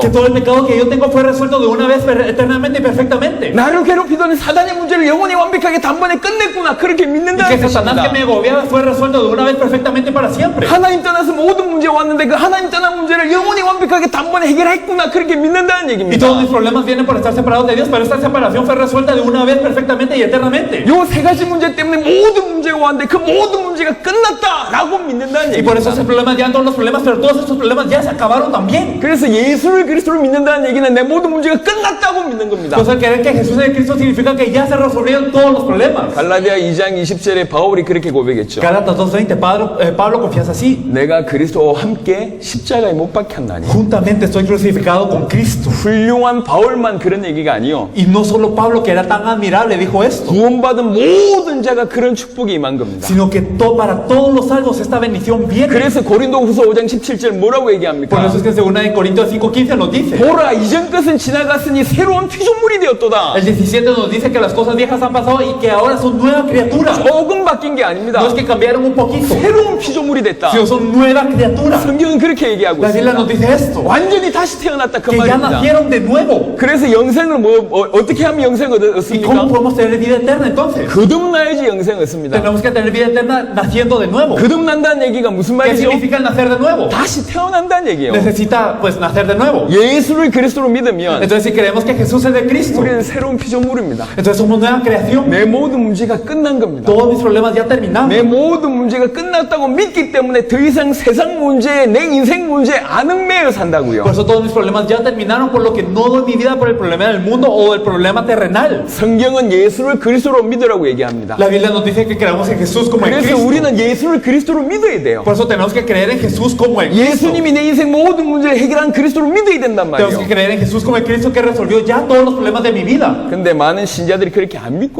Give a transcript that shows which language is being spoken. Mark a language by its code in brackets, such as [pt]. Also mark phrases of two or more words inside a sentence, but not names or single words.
[es] Que todo el pecado que yo tengo fue resuelto de una vez eternamente y perfectamente. [ko] 나를 괴롭히던 사단의 문제를 영원히 완벽하게 단번에 끝냈구나 그렇게 [es] Y [ko] 믿는다는 [es] que Satanás que [ko] 것입니다. [es] me agobiaba fue resuelto de una vez perfectamente para siempre. [ko] 하나님 떠나서 모든 문제 왔는데 그 하나님 떠난 문제를 영원히 완벽하게 단번에 해결했구나 그렇게 믿는다는 [es] Y todos [ko] 얘기입니다. [es] mis problemas vienen por estar separados de Dios, pero esta separación fue resuelta de una vez perfectamente y eternamente. [ko] 요 세 가지 문제 때문에 모든 문제가 왔는데 그 모든 문제가 끝났다라고 믿는다는 [es] Y por eso esos [ko] 얘기입니다. [es] problemas ya todos los problemas, pero todos estos problemas ya se acabaron también. [ko] 그래서 예수를 그리스도로 믿는다는 얘기는 내 모든 문제가 끝났다고 믿는 겁니다. [es] Pues el creer que Jesús es el Cristo significa que ya se resolvieron todos los problemas. [ko] 갈라디아 2장 20절에 바울이 그렇게 고백했죠. [es] Gálatas 2:20, Pablo confiesa así. [ko] 내가 그리스도와 함께 십자가에 못 박혔나니. [es] Juntamente estoy crucificado con Cristo. [ko] 훌륭한 바울만 그런 얘기가 아니요. [es] Y no solo Pablo, que era tan admirable, dijo esto, [ko] 구원받은 모든 자가 그런 축복이 임한 겁니다. [es] sino que para todos los salvos esta bendición viene. [ko] 그래서 고린도후서 5장 17절 뭐라고 [es] Por [ko] 얘기합니까? [es] eso es que según en Corintios 5:15 nos dice, [ko] 보라 이전 것은 지나갔으니 새로운 피조물이 되었도다. [es] el 17 nos dice que las cosas viejas han pasado y que ahora son nuevas criaturas. [ko] 조금 바뀐 게 아닙니다. [es] No es que cambiaron un poquito, [ko] 새로운 피조물이 됐다. [es] sino son nuevas criaturas. [ko] 성경은 그렇게 얘기하고 [es] La Biblia [ko] 있습니다. [es] nos dice esto, [ko] 완전히 다시 태어났다 그 [es] que ya [ko] 말입니다. [es] nacieron de nuevo. [ko] 그래서 영생을 어떻게 하면 영생을 [es] ¿Y [ko] 얻습니까? [es] cómo podemos tener vida eterna entonces? [ko] 거듭나야지 영생을 얻습니다. [es] Tenemos que tener vida eterna naciendo de nuevo. [ko] 거듭난다는 얘기가 무슨 [es] ¿Qué [ko] 말이죠? [es] significa el nacer de nuevo? [ko] 다시 태어난다는 얘기예요. [es] Necesita pues nacer de nuevo. [ko] 예수를 그리스도로 믿으면 [es] Entonces si creemos que Jesús es de Cristo, [ko] 우리는 새로운 피조물입니다. [es] entonces somos nueva creación. [ko] 내 모든 문제가 끝난 겁니다. [es] Todos mis problemas ya terminaron. [ko] 내 모든 문제가 끝났다고 믿기 때문에 더 이상 세상 문제에 내 인생 문제에 안 얽매여 산다고요. [es] Por eso todos mis problemas ya terminaron, por lo que no doy mi vida por el problema del mundo o el problema terrenal. [ko] 성경은 예수를 그리스도로 믿으라고 얘기합니다. [es] La Biblia nos dice que creamos en Jesús como el [ko] 그래서 [es] Cristo. [ko] 우리는 예수를 그리스도로 믿어야 돼요. [es] Por eso tenemos que creer en Jesús como el Cristo. [ko] 예수님이 내 인생 모든 문제를 해결한 그리스도로 믿어야 된단 [es] Tenemos [ko] 말이에요. [es] que creer en Jesús como el Cristo que resolvió ya todos los problemas de mi vida. [ko] 근데 많은 신자들이 그렇게 안 믿고